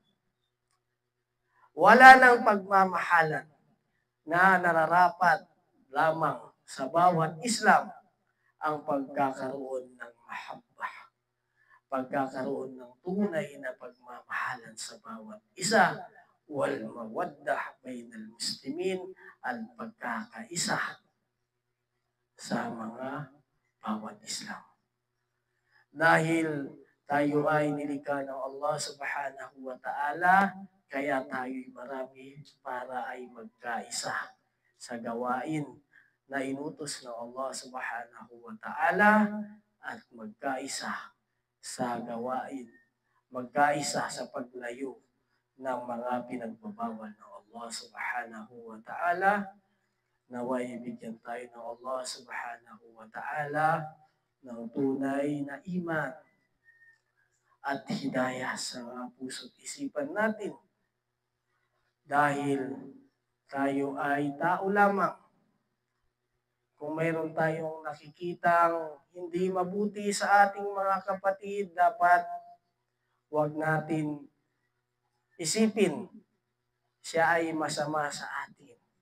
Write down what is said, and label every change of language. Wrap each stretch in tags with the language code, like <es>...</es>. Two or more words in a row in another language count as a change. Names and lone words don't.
<tl>Wala nang pagmamahalan na nararapat lamang sa bawat Islam ang pagkakaroon ng mahabbah, pagkakaroon ng tunay na pagmamahalan sa bawat isa,</tl> <ar>والمودة بين المسلمين,</ar> <tl>ang pagkakaisa sa mga bawat Islam. Dahil tayo ay nilikha ng</tl> <ar>الله سبحانه وتعالى,</ar> <tl>kaya tayo'y marami para ay magkaisa sa gawain na inutos ng</tl> <ar>الله سبحانه وتعالى,</ar> <tl>at magkaisa sa gawain, magkaisa sa paglayo ng mga pinagbabawal ng</tl> <ar>الله سبحانه وتعالى.</ar> <tl>Naway bigyan tayo ng</tl> <ar>الله سبحانه وتعالى</ar> <tl>ng tunay na iman at hidayah sa puso't isipan natin. Dahil tayo ay tao lamang. Kung mayroon tayong nakikitang hindi mabuti sa ating mga kapatid, dapat huwag natin isipin siya ay masama sa atin.</tl>